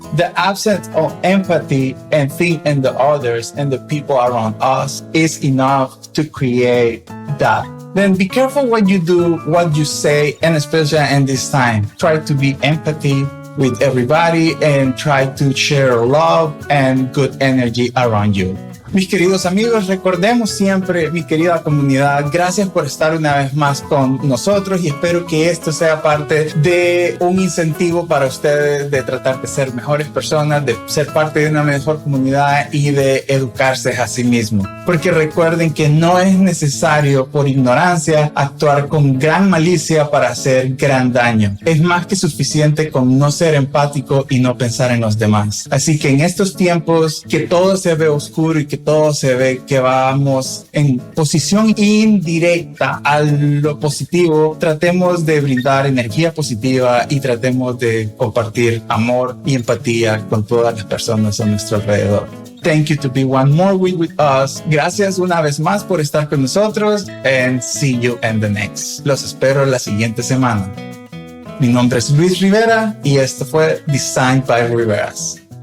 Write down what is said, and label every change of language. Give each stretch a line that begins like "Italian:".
English: The absence of empathy and think in the others and the people around us is enough to create that. Then be careful what you do, what you say, and especially in this time, try to be empathy with everybody and try to share love and good energy around you.
Spanish: Mis queridos amigos, recordemos siempre, mi querida comunidad, gracias por estar una vez más con nosotros, y espero que esto sea parte de un incentivo para ustedes de tratar de ser mejores personas, de ser parte de una mejor comunidad y de educarse a sí mismos. Porque recuerden que no es necesario, por ignorancia, actuar con gran malicia para hacer gran daño. Es más que suficiente con no ser empático y no pensar en los demás. Así que en estos tiempos que todo se ve oscuro y que todo se ve que vamos en posición indirecta a lo positivo, tratemos de brindar energía positiva y tratemos de compartir amor y empatía con todas las personas a nuestro alrededor.
English: Thank you to be one more week with us.
Spanish: Gracias una vez más por estar con nosotros,
English: and see you in the next.
Spanish: Los espero la siguiente semana. Mi nombre es Luis Rivera y esto fue Design by Riveras.